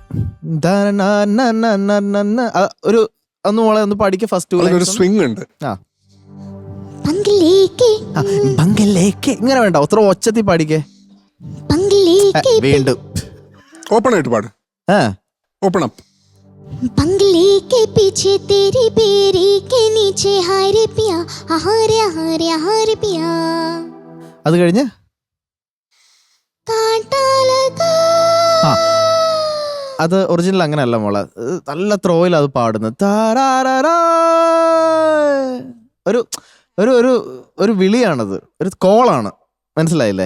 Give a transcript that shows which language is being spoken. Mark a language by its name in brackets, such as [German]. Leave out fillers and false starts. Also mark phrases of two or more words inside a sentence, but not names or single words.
[Malayalam] ഒരു മോളെ ഒന്ന് പാടിക്ക് ഫസ്റ്റ് സ്വിംഗ് ഉണ്ട്. ഇങ്ങനെ വേണ്ട, ഒത്ര ഒച്ചത്തി പാടിക്കേ. വീണ്ടും ഓപ്പൺ ആയിട്ട് പാട്. [English] open up. [Hindi] बंगले के पीछे तेरी बेरी के नीचे हार पिया हार हार हार पिया. [Malayalam] അത് കഴിഞ്ഞ് അത് ഒറിജിനൽ അങ്ങനെയല്ല മോളെ, നല്ല ത്രോയിൽ അത് പാടുന്നത്. ഒരു വിളിയാണത്, ഒരു കോളാണ്, മനസ്സിലായില്ലേ?